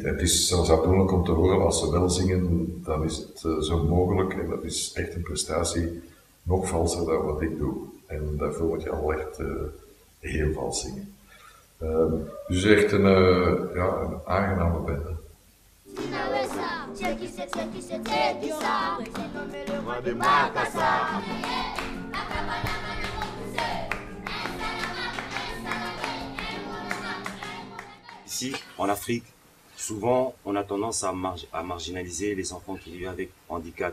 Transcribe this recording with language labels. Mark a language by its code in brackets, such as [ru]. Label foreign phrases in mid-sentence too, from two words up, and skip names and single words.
[nl] En het is zelfs afdoenlijk om te horen, als ze wel zingen, dan is het zo mogelijk en dat is echt een prestatie nog valser dan wat ik doe. En daarvoor moet je al echt heel vals zingen. Dus echt een aangename bende. [fr] Ici, en Afrique, souvent on a tendance à marginaliser les enfants qui vivent avec handicap.